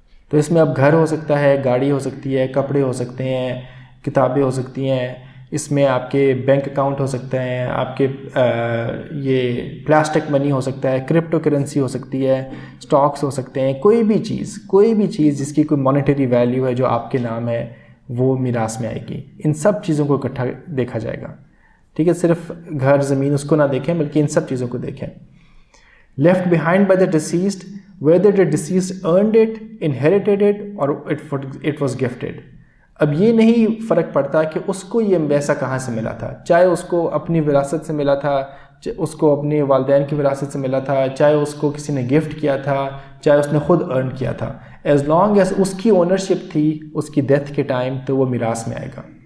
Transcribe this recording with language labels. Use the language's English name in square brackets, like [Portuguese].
[Urdu] تو اس میں اب گھر ہو سکتا ہے، گاڑی ہو سکتی ہے، کپڑے ہو سکتے ہیں، کتابیں ہو سکتی ہیں، اس میں آپ کے بینک اکاؤنٹ ہو سکتے ہیں، آپ کے یہ پلاسٹک منی ہو سکتا ہے، کرپٹو کرنسی ہو سکتی ہے، سٹاکس ہو سکتے ہیں، کوئی بھی چیز جس کی کوئی مانیٹری ویلیو ہے جو آپ کے نام ہے وہ میراث میں آئے گی. ان سب چیزوں کو اکٹھا دیکھا جائے گا. ٹھیک ہے، صرف گھر زمین اس کو نہ دیکھیں بلکہ ان سب چیزوں کو دیکھیں. [English] Left behind by the deceased whether the deceased earned it, inherited it or it was gifted. [Urdu] اب یہ نہیں فرق پڑتا کہ اس کو یہ پیسہ کہاں سے ملا تھا، چاہے اس کو اپنی وراثت سے ملا تھا، اس کو اپنے والدین کی وراثت سے ملا تھا، چاہے اس کو کسی نے گفٹ کیا تھا، چاہے اس نے خود ارن کیا تھا، [English] as long as [Urdu] اس کی اونرشپ تھی اس کی ڈیتھ کے ٹائم تو وہ میراث میں آئے گا.